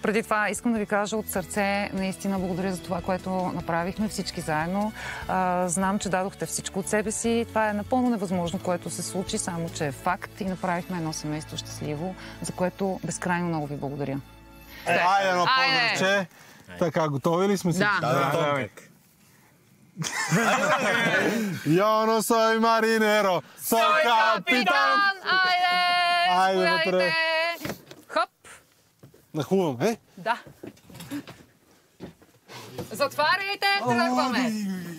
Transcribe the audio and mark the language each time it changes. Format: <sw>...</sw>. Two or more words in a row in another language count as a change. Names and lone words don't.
<bg>Преди това искам да ви кажа от сърце, наистина благодаря за това, което направихме всички заедно. Знам, че дадохте всичко от себе си. Това е напълно невъзможно, което се случи, само че е факт и направихме едно семейство щастливо, за което безкрайно много ви благодаря. Айде, едно поздравче! Така, готови ли сме си? Да.</bg> <es>Yo no soy marinero, soy capitán!</es> <bg>Айде, вътре! Хоп! Нахлувам, Да. Затваряйте, тръгваме!</bg>